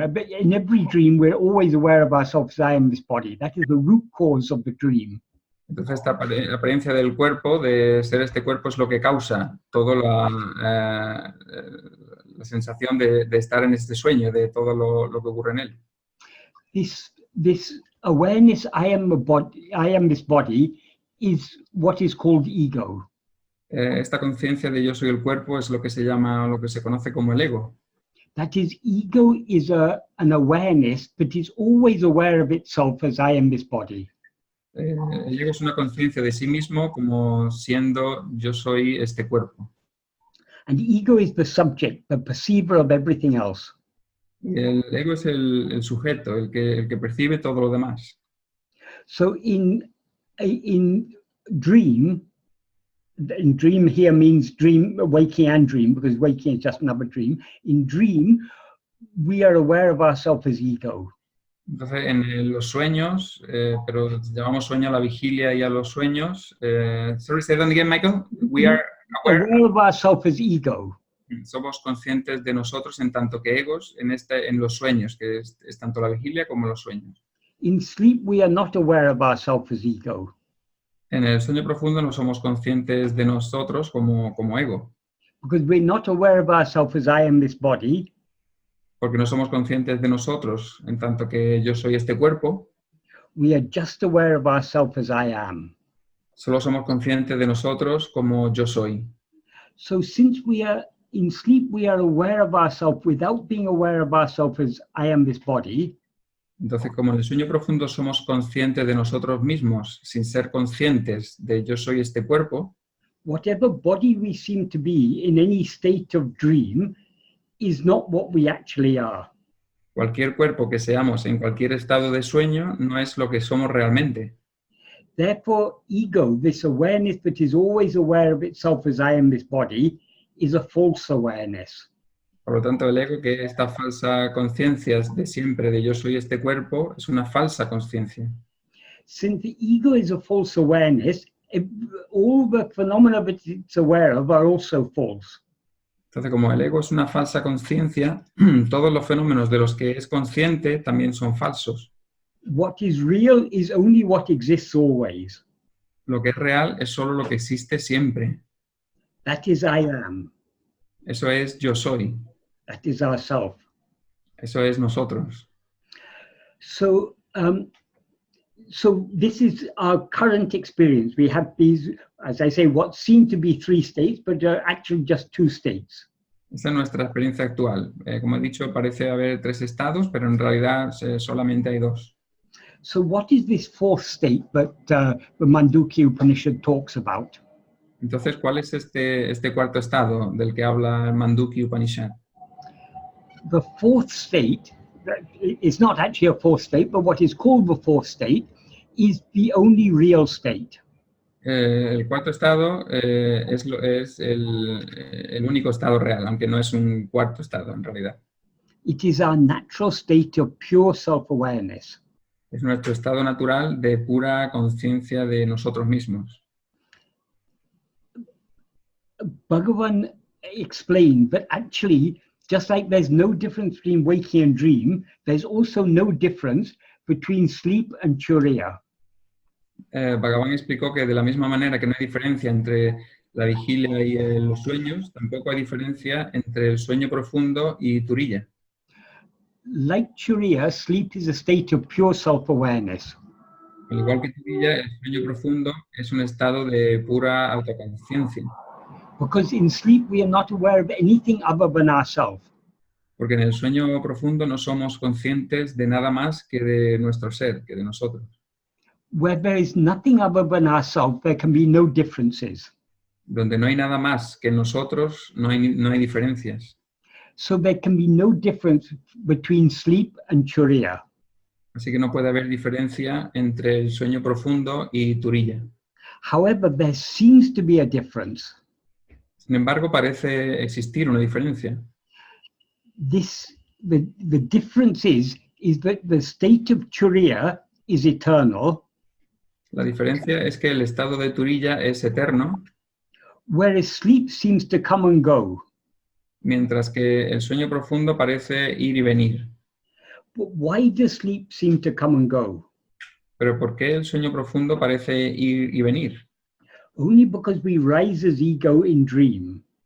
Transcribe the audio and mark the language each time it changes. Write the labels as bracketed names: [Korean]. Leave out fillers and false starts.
[English] In every dream, we're always aware of ourselves as I am this body. That is the root cause of the dream. [Spanish] Entonces, esta apariencia del cuerpo, de ser este cuerpo, es lo que causa toda la sensación de estar en este sueño, de todo lo que ocurre en él. [English] This awareness, I am this body, is what is called ego. [Spanish] Esta conciencia de yo soy el cuerpo es lo que se llama, lo que se conoce como el ego. [English] That is, ego is an awareness that is always aware of itself as I am this body. [Spanish] El ego es una conciencia de sí mismo como siendo yo soy este cuerpo. [English] And ego is the subject, the perceiver of everything else. [Spanish] Y el ego es el sujeto, el que percibe todo lo demás. [English] So in dream here means dream, waking and dream, because waking is just another dream. In dream, we are aware of ourselves as ego. [Spanish] Entonces, en los sueños, pero llamamos sueño a la vigilia y a los sueños. [English] Sorry, say that again, Michael. We are aware of ourselves as ego. [Spanish] Somos conscientes de nosotros en tanto que egos en los sueños, que es tanto la vigilia como los sueños. [English] In sleep, we are not aware of ourselves as ego. [Spanish] En el sueño profundo no somos conscientes de nosotros como ego. [English] Because we're not aware of ourselves as I am this body. [Spanish] Porque no somos conscientes de nosotros en tanto que yo soy este cuerpo. [English] We are just aware of ourselves as I am. [Spanish] Solo somos conscientes de nosotros como yo soy. [English] So since we are in sleep, we are aware of ourselves without being aware of ourselves as I am this body. [Spanish] Entonces, como en el sueño profundo somos conscientes de nosotros mismos sin ser conscientes de yo soy este cuerpo, [English] whatever body we seem to be in any state of dream is not what we actually are. [Spanish] cualquier cuerpo que seamos en cualquier estado de sueño no es lo que somos realmente. [English] Therefore, ego, this awareness that is always aware of itself as I am this body, is a false awareness. [Spanish] Por lo tanto, el ego, que esta falsa conciencia de siempre de yo soy este cuerpo, es una falsa conciencia. [English] Since the ego is a false awareness, all the phenomena that it's aware of are also false. [Spanish] Entonces, como el ego es una falsa conciencia, todos los fenómenos de los que es consciente también son falsos. [English] What is real is only what exists always. [Spanish] Lo que es real es solo lo que existe siempre. [English] That is I am. [Spanish] Eso es yo soy. [English] That is ourself. [Spanish] Eso es nosotros. [English] So this is our current experience. We have these, as I say, what seem to be three states, but are actually just two states. [Spanish] Esa es nuestra experiencia actual. Como he dicho, parece haber tres estados, pero en realidad solamente hay dos. [English] So what is this fourth state that the Mandukya Upanishad talks about? [Spanish] Entonces, ¿cuál es este cuarto estado del que habla el Mandukya Upanishad? [English] The fourth state, it's not actually a fourth state, but what is called the fourth state is the only real state. [Spanish] El cuarto estado es el único estado real, aunque no es un cuarto estado en realidad. [English] It is our natural state of pure self-awareness. [Spanish] Es nuestro estado natural de pura conciencia de nosotros mismos. [English] Bhagavan explained that actually, just like there's no difference between waking and dream, there's also no difference between sleep and turīya. [Spanish] Bhagavan explicó que de la misma manera que no hay diferencia entre la vigilia y los sueños, tampoco hay diferencia entre el sueño profundo y turīya. [English] Like turīya, sleep is a state of pure self-awareness. [Spanish] Al igual que turīya, el sueño profundo es un estado de pura autoconciencia. [English] Because in sleep we are not aware of anything other than ourselves. [Spanish] Porque en el sueño profundo no somos conscientes de nada más que de nuestro ser, que de nosotros. [English] Where there is nothing other than ourselves, there can be no differences. [Spanish] Donde no hay nada más que nosotros, no hay diferencias. [English] So there can be no difference between sleep and turīya. [Spanish] Así que no puede haber diferencia entre el sueño profundo y turīya. [English] However, there seems to be a difference. [Spanish] Sin embargo, parece existir una diferencia. [English] The difference is that the state of turīya is eternal. [Spanish] La diferencia es que el estado de turīya es eterno, [English] whereas sleep seems to come and go. [Spanish] Mientras que el sueño profundo parece ir y venir. [English] But why does sleep seem to come and go? [Spanish] Pero ¿por qué el sueño profundo parece ir y venir? [English] Only because we rise as ego in dream.